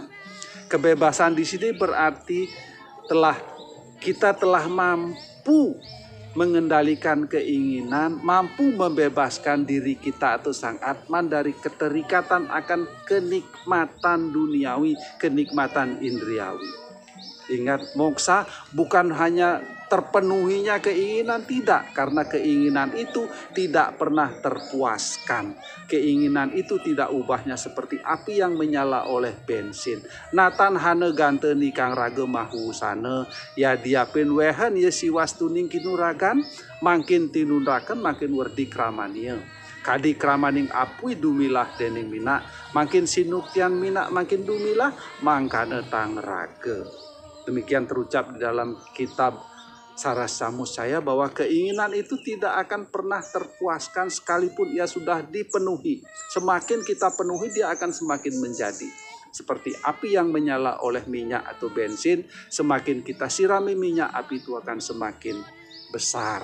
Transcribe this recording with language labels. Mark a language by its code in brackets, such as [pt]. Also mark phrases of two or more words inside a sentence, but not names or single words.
[id] Kebebasan di sini berarti kita telah mampu mengendalikan keinginan, mampu membebaskan diri kita atau sang Atman dari keterikatan akan kenikmatan duniawi, kenikmatan indriawi. Ingat, moksa bukan hanya terpenuhinya keinginan, tidak. Karena keinginan itu tidak pernah terpuaskan. Keinginan itu tidak ubahnya seperti api yang menyala oleh bensin. [kaw] Natan hane ganteni kang rage mahusane, ya diapin wehen ya siwas tuning kinuragan, makin tinundaken makin werdi kramania. Kadi kramaning apui dumilah dening mina, makin sinuktian mina makin dumilah mangkane tang rage. [id] Demikian terucap di dalam kitab Sarasamusaya bahwa keinginan itu tidak akan pernah terpuaskan sekalipun ia sudah dipenuhi. Semakin kita penuhi, dia akan semakin menjadi. Seperti api yang menyala oleh minyak atau bensin, semakin kita sirami minyak, api itu akan semakin besar.